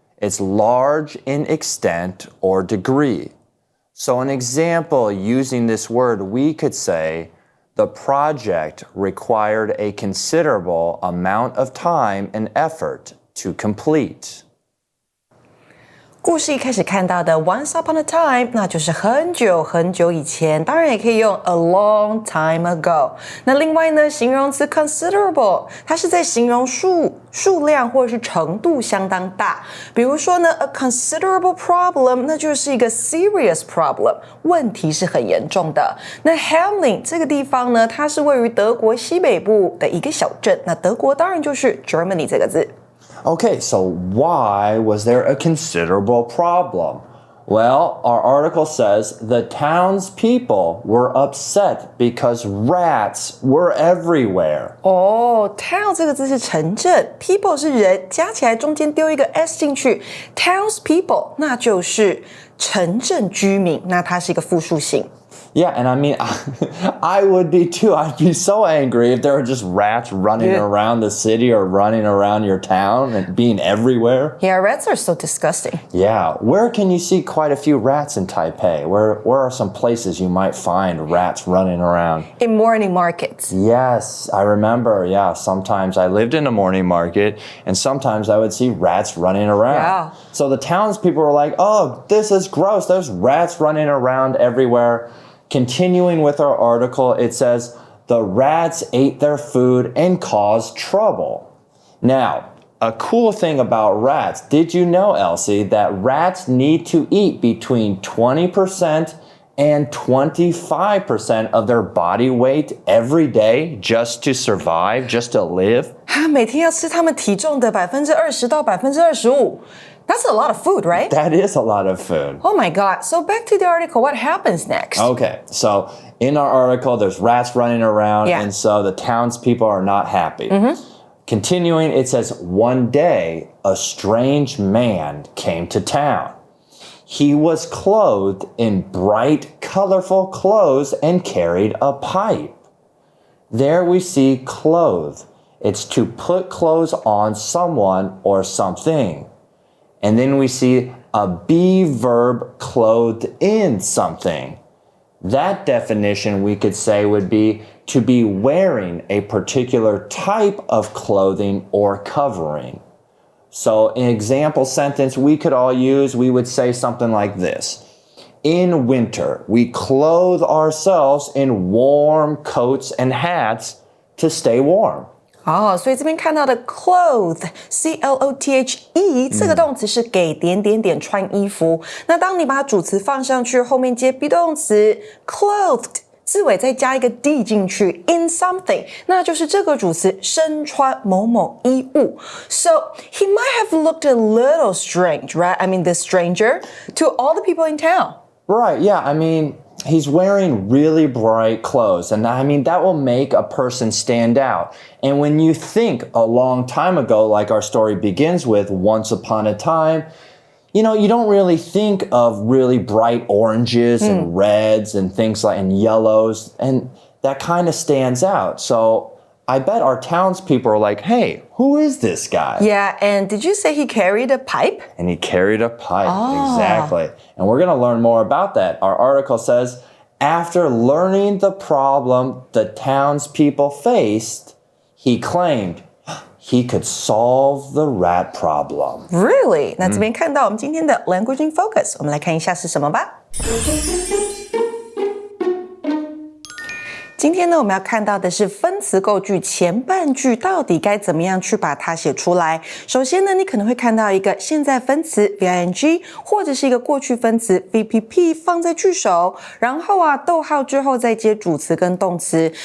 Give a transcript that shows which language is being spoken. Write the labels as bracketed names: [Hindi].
[English] It's large in extent or degree. So an example using this word, we could say, the project required a considerable amount of time and effort to complete. [Chinese] 故事一开始看到的 Once upon a time 那就是很久很久以前，当然也可以用 a long time ago。那另外呢，形容词 considerable 它是在形容数量或者是程度相当大。比如说呢 a considerable problem 那就是一个 serious problem，问题是很严重的。那 Hamelin 这个地方呢，它是位于德国西北部的一个小镇，那德国当然就是 Germany 这个字。 [English] Okay, so why was there a considerable problem? Well, our article says the townspeople were upset because rats were everywhere. [Chinese] Town 这个字是城镇 ，people 是人，加起来中间丢一个 s 进去 ，townspeople 那就是城镇居民，那它是一个复数形。 [English] Yeah, and I mean, I would be too. I'd be so angry if there were just rats running around the city or running around your town and being everywhere. Yeah, rats are so disgusting. Yeah, where can you see quite a few rats in Taipei? Where are some places you might find rats running around? In morning markets. Yes, I remember. Yeah, sometimes I lived in a morning market and sometimes I would see rats running around. Yeah. So the townspeople were like, oh, this is gross. There's rats running around everywhere. Continuing with our article, it says, the rats ate their food and caused trouble. Now, a cool thing about rats, did you know, Elsie, that rats need to eat between 20% and 25% of their body weight every day just to survive, just to live? [Chinese] 每天要吃他们体重的20%到25%。 [English] That's a lot of food, right? That is a lot of food. Oh my God. So back to the article, what happens next? Okay, so in our article, there's rats running around, and so the townspeople are not happy. Continuing, it says, one day, a strange man came to town. He was clothed in bright, colorful clothes and carried a pipe. There we see clothe. It's to put clothes on someone or something. And then we see a be verb clothed in something. That definition we could say would be to be wearing a particular type of clothing or covering. So an example sentence we could all use, we would say something like this. In winter, we clothe ourselves in warm coats and hats to stay warm. [Chinese] 所以这边看到的 clothe C-L-O-T-H-E 这个动词是给点点点穿衣服。那当你把主词放上去，后面接 be 动词 clothed， 字尾再加一个 d 进去 in something，那就是这个主词身穿某某衣物。 [English] So he might have looked a little strange, right? I mean, this stranger to all the people in town. Right, yeah, I mean, he's wearing really bright clothes, and I mean, that will make a person stand out. And when you think a long time ago, like our story begins with, once upon a time, you know, you don't really think of really bright oranges and reds and things like, and yellows, and that kind of stands out. So I bet our townspeople are like, hey, who is this guy? Yeah, and did you say he carried a pipe? And he carried a pipe, exactly. And we're going to learn more about that. Our article says, after learning the problem the townspeople faced, he claimed he could solve the rat problem. Really? [Chinese] 那这边看到我们今天的 Language in Focus，我们来看一下是什么吧。今天呢，我们要看到的是分词构句前半句到底该怎么样去把它写出来。首先呢，你可能会看到一个现在分词 VING， 或者是一个过去分词 VPP 放在句首，然后逗号之后再接主词跟动词。